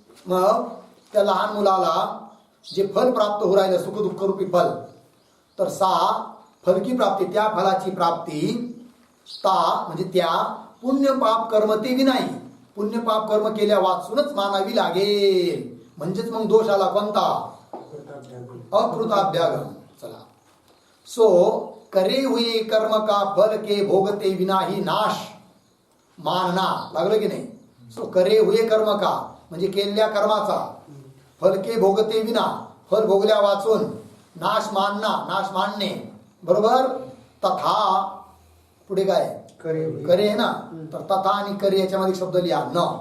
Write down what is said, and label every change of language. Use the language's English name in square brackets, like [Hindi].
[Marathi] मग त्या लहान मुलाला जे फल प्राप्त हो राहिलं सुख दुःख रूपी फल, तर [Hindi] सा फल की प्राप्ती, [Marathi] त्या फलाची प्राप्ती ता म्हणजे त्या पुण्य पाप कर्म ते विनाही, पुण्य पाप कर्म केल्या वाचूनच मानावी लागेल. म्हणजेच मग दोष आला कोणता? अकृताभ्यागम. चला. [Hindi] सो करे हुए कर्म का फल के भोगते विनाही नाश मानना. [Marathi] लागलं की नाही? [Hindi] सो करे हुए कर्म का [Marathi] म्हणजे केलेल्या कर्माचा, [Hindi] फल के भोगते विना [Marathi] फल भोगल्या वाचून, [Hindi] नाश मानना [Marathi] नाश मानणे. बरोबर? तथा पुढे काय? करे आहे ना, तर तथा आणि करे याच्यामध्ये शब्द लिहा न.